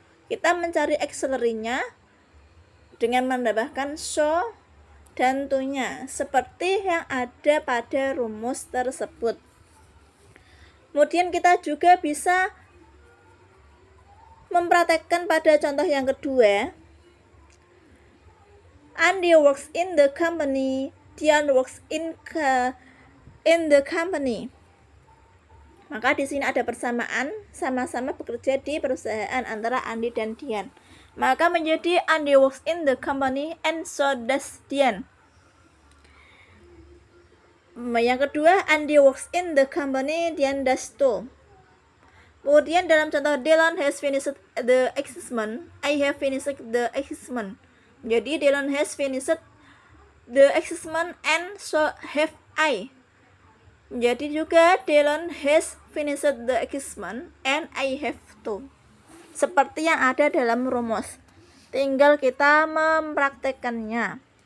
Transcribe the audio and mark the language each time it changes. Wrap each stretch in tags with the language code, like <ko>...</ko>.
<id>Kita mencari auxiliary-nya dengan menambahkan so dan to-nya seperti yang ada pada rumus tersebut. Kemudian kita juga bisa mempraktekkan pada contoh yang kedua.</id> <en>Andy works in the company, Dian works in the company.</en> <id>Maka di sini ada persamaan, sama-sama bekerja di perusahaan antara Andi dan Dian. Maka menjadi</id> <en>Andy works in the company and so does Dian.</en> <id>Yang kedua,</id> <en>Andy works in the company, Dian does too.</en> <id>Kemudian dalam contoh</id> <en>Dylan has finished the experiment, I have finished the experiment.</en> <id>Jadi</id> <en>Dylan has finished the experiment and so have I.</en> <id>Jadi juga</id> <en>Dylan has finished the experiment and I have to.</en> <id>Seperti yang ada dalam rumus. Tinggal kita mempraktekannya.</id>